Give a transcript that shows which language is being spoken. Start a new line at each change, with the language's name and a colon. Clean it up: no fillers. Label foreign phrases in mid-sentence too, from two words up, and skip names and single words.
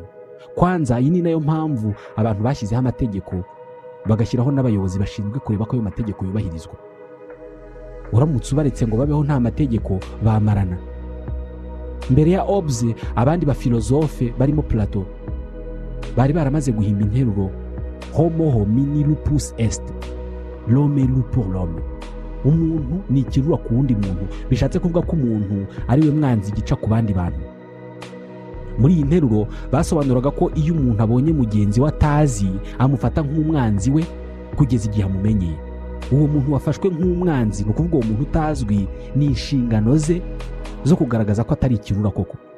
Kinyarwanda: Kwanza iyi ni nayo mpamvu abantu bashyizeho amategeko bagashyiraho n'abayobozi bashinzwe kureba ko ayo mategeko yubahirizwa. Uramutse ubaretse ngo babeho nta mategeko bamarana. Mbere ya Hobbes, abandi bafilozofe barimo Plato bari baramaze guhimba interuro
Latin: homo homini lupus est,
French: l'homme loup pour l'homme.
Kinyarwanda: Umuntu ni ikirura ku wundi muntu, bishatse kuvuga ko umuntu ari we mwanzi gica ku bandi bantu. Muri iyi nteruro basobanuraga ko iyo umuntu abonye mugenzi we atazi amufata nk'umwanzi we kugeza igihe amumenyeye. Uwo muntu wafashwe nk'umwanzi, ni ukuvuga uwo muntu utazwi, ni inshingano ze zo kugaragaza ko atari ikirura koko.